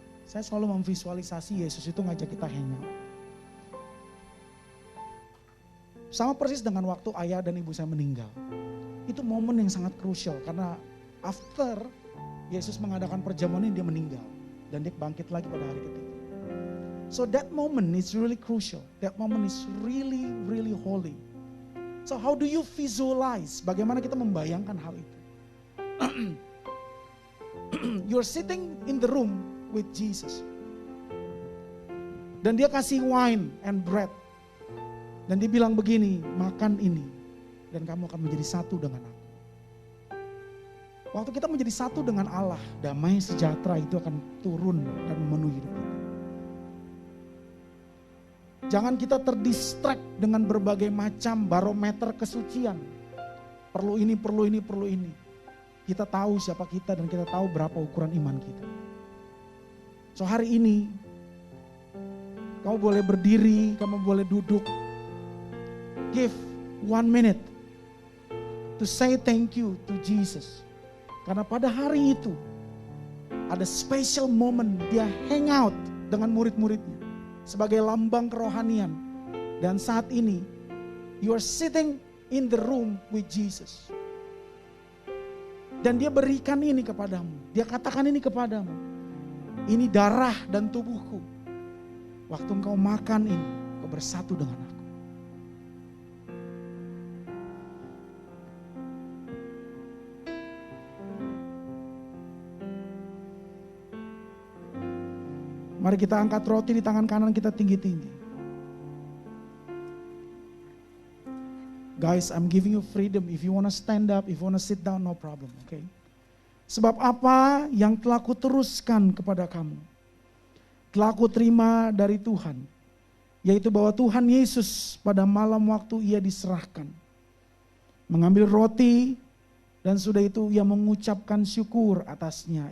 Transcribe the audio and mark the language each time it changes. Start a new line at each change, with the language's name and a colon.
Indonesian: Saya selalu memvisualisasi Yesus itu ngajak kita hangout. Sama persis dengan waktu ayah dan ibu saya meninggal. Itu momen yang sangat krusial karena after Yesus mengadakan perjamuan ini dia meninggal. Dan dia bangkit lagi pada hari ketiga.
English: So that moment is really crucial. That moment is really, really holy. So how do you visualize?
Indonesian: Bagaimana kita membayangkan hal itu?
English: You're sitting in the room with Jesus.
Indonesian: Dan dia kasih
English: wine and bread.
Indonesian: Dan dia bilang begini, makan ini. Dan kamu akan menjadi satu dengan aku. Waktu kita menjadi satu dengan Allah, damai sejahtera itu akan turun dan memenuhi hidup kita. Jangan kita terdistract dengan berbagai macam barometer kesucian. Perlu ini, perlu ini, perlu ini. Kita tahu siapa kita dan kita tahu berapa ukuran iman kita. So hari ini, kamu boleh berdiri, kamu boleh duduk.
English: Give 1 minute to say thank you to Jesus.
Indonesian: Karena pada hari itu ada
English: special moment
Indonesian: dia hang out dengan murid-muridnya sebagai lambang kerohanian. Dan saat ini
English: you are sitting in the room with Jesus.
Indonesian: Dan dia berikan ini kepadamu. Dia katakan ini kepadamu. Ini darah dan tubuhku. Waktu engkau makan ini, kau bersatu dengan aku. Mari kita angkat roti di tangan kanan kita tinggi-tinggi.
English: Guys, I'm giving you freedom. If you want to stand up, if you want to sit down, no problem. Okay?
Indonesian: Sebab apa yang telah kuteruskan kepada kamu, telah kuterima dari Tuhan, yaitu bahwa Tuhan Yesus pada malam waktu ia diserahkan, mengambil roti dan sudah itu ia mengucapkan syukur atasnya.